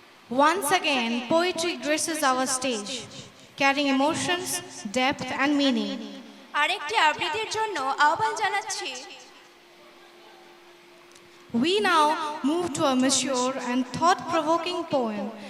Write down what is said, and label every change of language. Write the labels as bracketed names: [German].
[English] Once again, poetry graces our stage, carrying emotions, depth, and meaning. [Bangla] আরেকটি আবৃত্তির জন্য আহ্বান জানাচ্ছি। [English] We now move to a mature and thought-provoking poem.